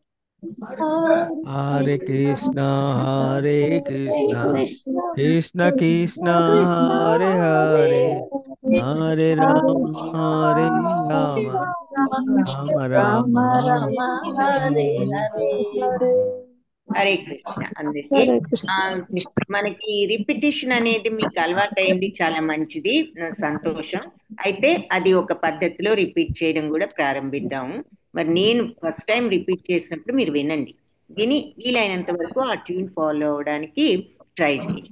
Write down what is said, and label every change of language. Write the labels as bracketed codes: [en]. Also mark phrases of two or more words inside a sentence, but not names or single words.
[sa] హరే కృష్ణ హరే కృష్ణ Krishna, కృష్ణ కృష్ణ Krishna Krishna, హరే హరే హరే రామ హరే రామ రామ రామ Rama Rama, Hare హరే. Hare. [te] హరే కృష్ణ అందరికి. Hare ఆ, Krishna. మనకి రిపిటిషన్ అనేది మీకు అలవాటైంది, చాలా మంచిది, సంతోషం. అయితే అది ఒక పద్ధతిలో రిపీట్ చేయడం కూడా ప్రారంభిద్దాము. మరి నేను [en] first time repeat [te] చేసినప్పుడు మీరు వినండి, విని వీలైనంత వరకు ఆ [en] tune follow [te] అవడానికి ట్రై చేయండి.